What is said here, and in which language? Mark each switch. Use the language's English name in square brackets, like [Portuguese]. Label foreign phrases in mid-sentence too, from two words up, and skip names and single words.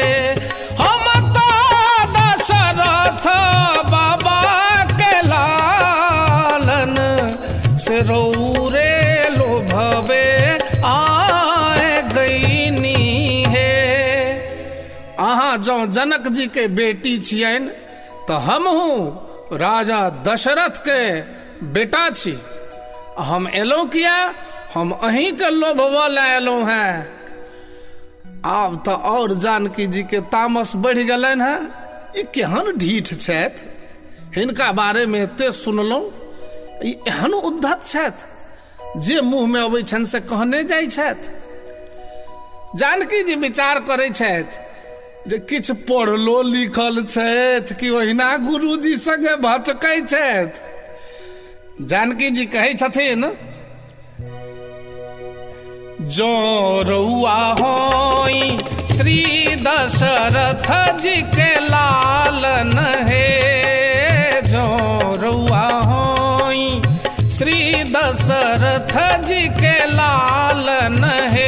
[Bhojpuri] हम तो दशरथ बाबा के लालन से रउरे लोभवे आए गईनी है। [Maithili] अहाँ जो जनक जी के बेटी छियनि तो हमहू राजा दशरथ के बेटा छी। हम एलहुँ किया, हम अहीं के लोभवा ला एलहुँ हैं। आब तो और जानकी जी के तामस बढ़ि गेलनि हैं। ई केहन ढीठ छथि, हिनका बारे में एते सुनलहुँ, ई एहन उद्धत छथि जे मुँह में अबै छनि से कहने जाइ छथि। जानकी जी विचार करै छथि जे किछु पढ़लो लिखल छथि कि ओहिना गुरुजी संगे भटकै छथि। जानकी जी कहै छथिन [Bhojpuri] जो रउआ होई श्री दशरथ जी के लालन है, जो रउआ होई श्री दशरथ जी के लालन है।